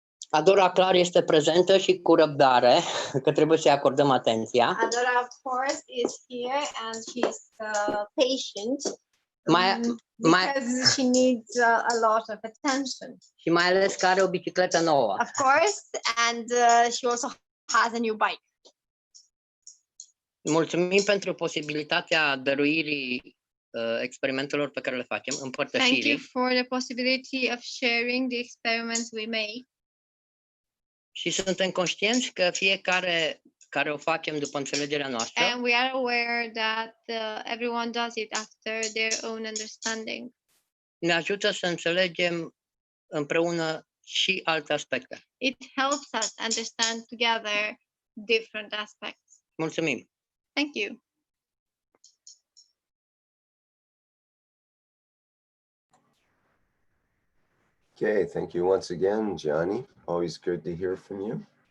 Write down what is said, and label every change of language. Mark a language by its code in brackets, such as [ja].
[ro] Adora clar este prezentă și cu răbdare, că trebuie să-i acordăm atenția. [en] Adora, of course, is here and she's patient because she needs a lot of attention. [ro] Și mai ales că are o bicicletă nouă. [en] Of course, and she also has a new bike. [ro] Mulțumim pentru posibilitatea dăruirii experimentelor pe care le facem, [en] Thank you [ro] împărtășirii. [en] for the possibility of sharing the experiments we make. [ro] Și suntem conștienți că fiecare care o facem după înțelegerea noastră, [en] And we are aware that everyone does it after their own understanding. [ro] ne ajută să înțelegem împreună și alte aspecte. [en] It helps us understand together different aspects. [ro] Mulțumim! [en] Thank you. Okay, thank you once again, Johnny. Always good to hear from you.